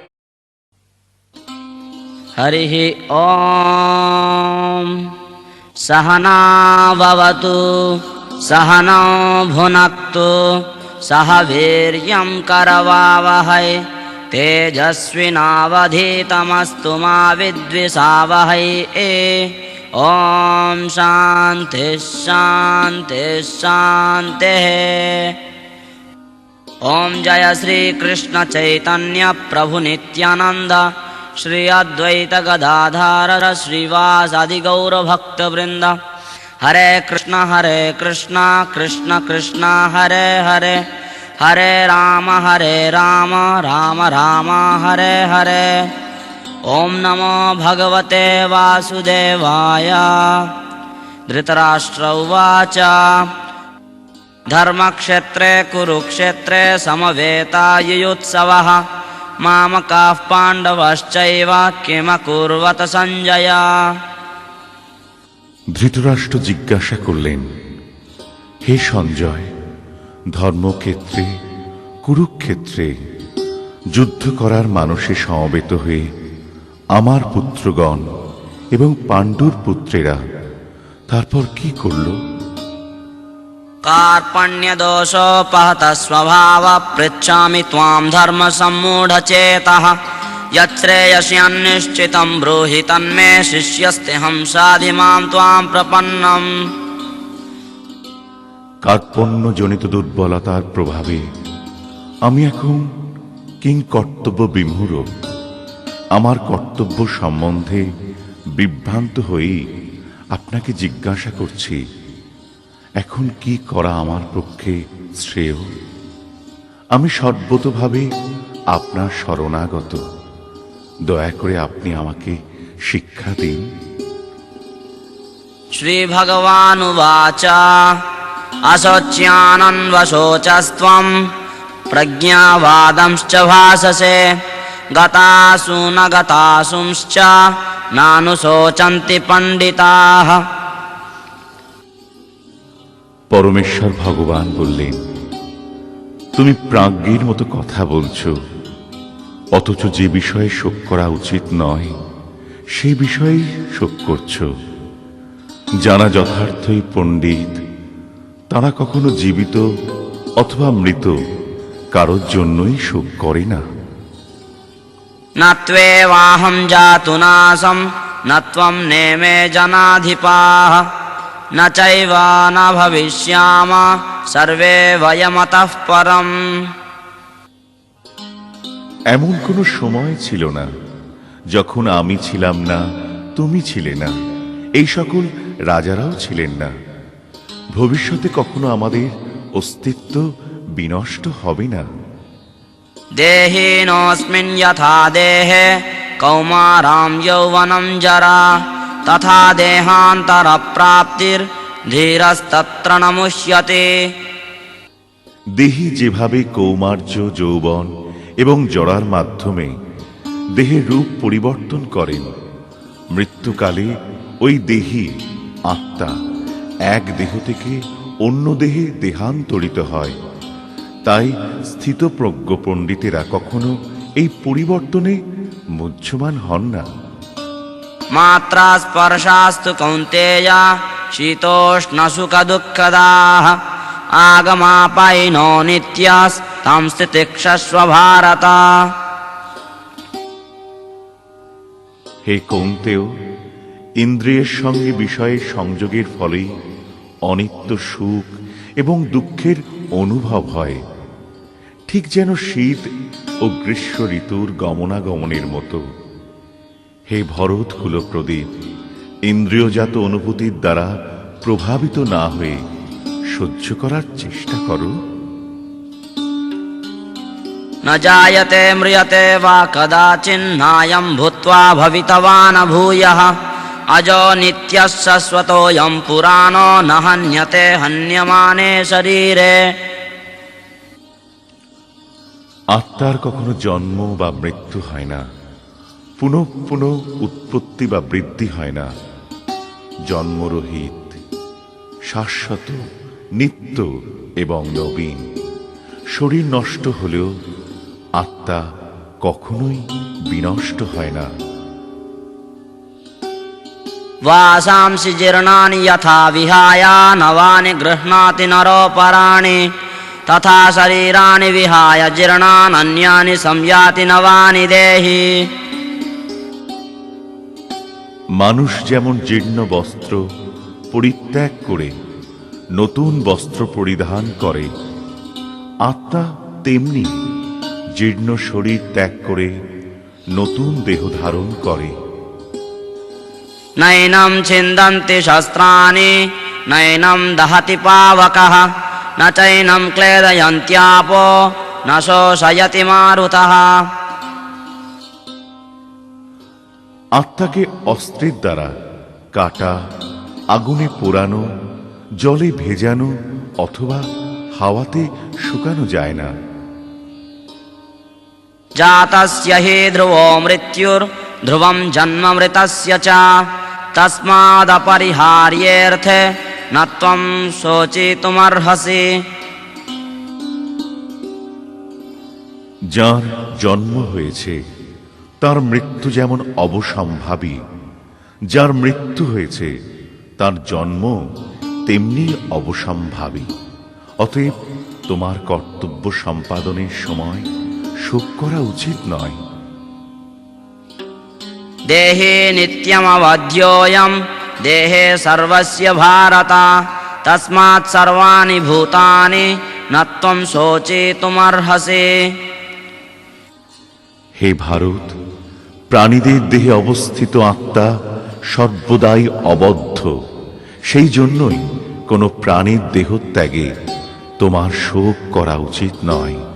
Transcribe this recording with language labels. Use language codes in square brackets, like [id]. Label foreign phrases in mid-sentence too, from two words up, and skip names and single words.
[sa] हरिः ॐ सहना भवतु सहनौ भुनक्तु सह वीर्यं करवावहै तेजस्विनावधीतमस्तु मा विद्विषावहै ॐ शान्तिः शान्तिः शान्तिः। ॐ जय श्री कृष्ण चैतन्य प्रभु नित्यानंद श्री अद्वैत गदाधर श्रीवासादि गौर भक्त वृंद। हरे कृष्ण कृष्ण कृष्ण हरे हरे, हरे राम राम राम हरे हरे। ओम नमो भगवते वासुदेवाय। धृतराष्ट्र उवाच धर्मक्षेत्रे कुरुक्षेत्रे समवेतायुयुत्सवः मामकाः पाण्डवश्चैव किमकुर्वत सञ्जय। [bn] ধৃতরাষ্ট্র জিজ্ঞাসা করলেন, হে সঞ্জয়, ধর্মক্ষেত্রে কুরুক্ষেত্রে যুদ্ধ করার মানসে সমবেত হয়ে আমার পুত্রগণ এবং পাণ্ডুর পুত্রেরা তারপর কি করল? [sa] कार्पण्यदोषोपहत स्वभाव पृच्छामि त्वां धर्म सम्मूढचेतः यच्छ्रेयस्यान्निश्चितं ब्रूहि तन्मे शिष्यस्तेऽहं साधिमां त्वां प्रपन्नम्। [bn] কার্পণ্যজনিত দুর্বলতার প্রভাবে আমি এখন কিং কর্তব্য বিমূঢ়। আমার কর্তব্য সম্বন্ধে বিভ্রান্ত হয়েই আপনাকে জিজ্ঞাসা করছি, এখন কি করা আমার পক্ষে শ্রেয়? আমি সর্বতোভাবে আপনার শরণাগত। দয়া করে আপনি আমাকে শিক্ষা দিন। [sa] श्रीभगवानुवाच अशोच्यानन्वशोचस्त्वं प्रज्ञावादंश्च भाषसे गतासु न गतासुंश्च नानुशोचन्ति पण्डिताः। [bn] পরমেশ্বর ভগবান বললেন, তুমি প্রাজ্ঞের মতো কথা বলছো, অথচ যে বিষয়ে শোক করা উচিত নয় সেই বিষয়ে শোক করছো। যারা যথার্থই পণ্ডিত তারা কখনো জীবিত অথবা মৃত কারোর জন্যই শোক করে না। [sa] न त्वेवाहं जातु नासं न त्वं नेमे जनाधिपाः न चैव न भविष्यामः सर्वे वयमतः परम्। [bn] এমন কোনো সময় ছিল না যখন আমি ছিলাম না, তুমি ছিলে না, এই সকল রাজারাও ছিলেন না। ভবিষ্যতে কখনো আমাদের অস্তিত্ব বিনষ্ট হবে না। [sa] देहिनोऽस्मिन् यथा देहे कौमारां यौवनं जरा तथा देहान्तरप्राप्तिर्धीरस्तत्र न मुह्यते। [bn] দেহি যেভাবে কৌমার্য, যৌবন এবং জরার মাধ্যমে দেহের রূপ পরিবর্তন করেন, মৃত্যুকালে ওই দেহি আত্মা এক দেহ থেকে অন্য দেহে দেহান্তরিত হয়। তাই স্থিতপ্রজ্ঞ পণ্ডিতেরা কখনো এই পরিবর্তনে মুহ্যমান হন না। [sa] मात्रा स्पर्शास्तु कौन्तेय शीतोष्णसुखदुःखदाः आगमापायिनो नित्यास्तां स्थितिक्षस्व भारत। [bn] হে কৌন্তেয়, ইন্দ্রিয়ের সঙ্গে বিষয়ের সংযোগের ফলেই অনিত্য সুখ এবং দুঃখের অনুভব হয়, ঠিক যেন শীত ও গ্রীষ্ম ঋতুর গমনাগমনের মতো। হে ভরত কুলপ্রদীপ, ইন্দ্রিয়জাত অনুভূতির দ্বারা প্রভাবিত না হয়ে সহ্য করার চেষ্টা করো। [sa] न जायते म्रियते वा कदाचिन्नायं भूत्वा भवितवान् भूयः अजो नित्यः शाश्वतोऽयं पुराणो न हन्यते हन्यमाने शरीरे। [bn] আত্মার কখনো জন্ম বা মৃত্যু হয় না, পুনঃ পুনঃ উৎপত্তি বা বৃদ্ধি হয় না। জন্মরহিত, শাশ্বত, নিত্য এবং নবীন। শরীর নষ্ট হলেও আত্মা কখনোই বিনষ্ট হয় না। [sa] वासांसि जीर्णानि यथा विहाय नवानि गृह्णाति नरोपराणि तथा शरीराणि विहाय जीर्णानि अन्यानि संयाति नवानि देहि। [bn] মানুষ যেমন জীর্ণ বস্ত্র পরিত্যাগ করে নতুন বস্ত্র পরিধান করে, আত্মা তেমনি জীর্ণ শরীর ত্যাগ করে নতুন দেহ ধারণ করে। [sa] नैनं छिन्दन्ति शस्त्राणि नैनं दहति पावकः न चैनं क्लेदयन्त्यापो न शोषयति मारुतः। [bn] আত্মাকে অস্ত্রের দ্বারা কাটা, আগুনে পোড়ানো, জলে ভেজানো অথবা হাওয়াতে শুকানো যায় না। [sa] जातस्य हि ध्रुवो मृत्युर्ध्रुवं जन्म मृतस्य च तस्मादपरिहार्येऽर्थे न त्वं शोचितुमर्हसि। [bn] যার জন্ম হয়েছে তার মৃত্যু যেমন অবসম্ভাবী, যার মৃত্যু হয়েছে তার জন্ম তেমনি অবসম্ভাবী। অতএব তোমার কর্তব্য সম্পাদনের সময় শোক করা উচিত নয়। [sa] देहे नित्यमवध्योऽयं देहे सर्वस्य भारत तस्मात् सर्वाणि भूतानि न त्वं शोचितुमर्हसि। [bn] হে ভারত, প্রাণীদের দেহে অবস্থিত আত্মা সর্বদাই অবদ্ধ। সেই জন্যই কোনো প্রাণীর দেহত্যাগে তোমার শোক করা উচিত নয়।